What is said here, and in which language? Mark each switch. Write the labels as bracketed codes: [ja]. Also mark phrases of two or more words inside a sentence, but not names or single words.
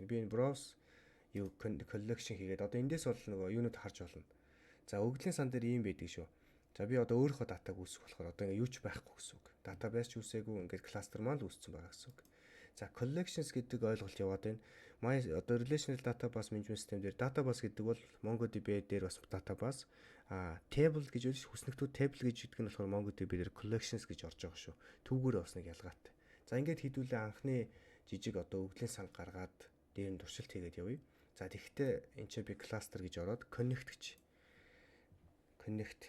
[mn] Би энэ browse юу collection хийгээд одоо эндээс бол нөгөө юунууд харж болно. За өгөгдлийн сан дээр ийм байдаг шүү. За би одоо өөрийнхөө датаг үүсгэх болохоор одоо ингээ юу ч байхгүй гэсэн үг. Database ч үүсээгүй ингээд кластер маань л үүссэн байгаа гэсэн үг. За collections гэдэг ойлголт яваад байна. Одоо [en] relational database management system [mn] дээр database гэдэг бол MongoDB дээр бас [en] database table [mn] гэж үл хүснэгтүүд table гэж гэдэг нь болохоор MongoDB дээр collections гэж орж байгаа шүү. Түүгээр бас нэг ялгаатай. За ингээд хийдүүлээ анхны жижиг одоо өгөгдлийн сан гаргаад дээр нь туршилт хийгээд явъя. За тэгэхдээ энэ ч би cluster гэж ороод connect гэж connect.